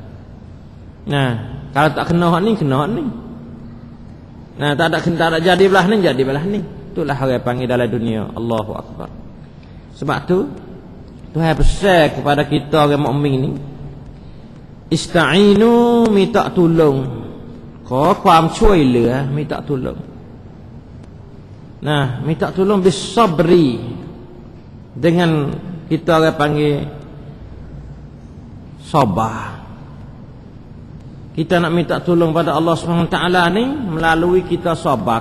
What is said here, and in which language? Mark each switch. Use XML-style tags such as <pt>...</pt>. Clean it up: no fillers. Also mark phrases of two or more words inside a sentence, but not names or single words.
<ms>Nah, kalau tak kena hak ni, kena hak ni. Nah, tak ada jadi belah ni, jadi belah ni. Itulah orang panggil dalam dunia.</ms> <ar>الله أكبر.</ar> <ms>Sebab tu Tuhan pesan kepada kita orang mukmin ni, ista'inu, minta tolong.</ms> <th>ขอความช่วยเหลือ</th> <ms>minta tolong. Nah, minta tolong bisabri, dengan kita orang panggil sabar. Kita nak minta tolong pada</ms> <ar>الله سبحانه وتعالى</ar> <ms>ni melalui kita sabar.</ms>